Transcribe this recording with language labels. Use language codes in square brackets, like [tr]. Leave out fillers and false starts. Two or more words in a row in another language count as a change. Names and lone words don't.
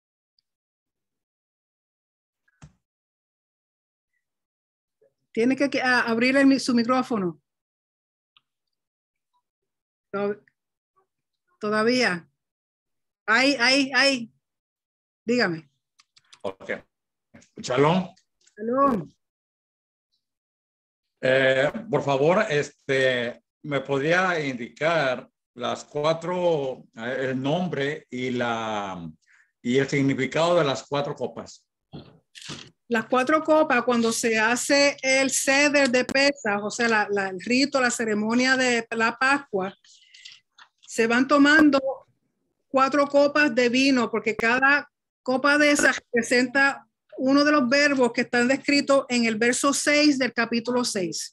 [es] Tiene que abrir su micrófono. Todavía. Ahí. Dígame. Ok. Shalom. Shalom. Por favor, ¿me podría indicar las cuatro, el nombre y el significado de las cuatro copas? Las cuatro copas, cuando se hace el ceder de Pesaj, o sea, el rito, la ceremonia de la Pascua, se van tomando 4 copas de vino, porque cada copa de esas representa uno de los verbos que están descritos en el verso 6 del capítulo 6.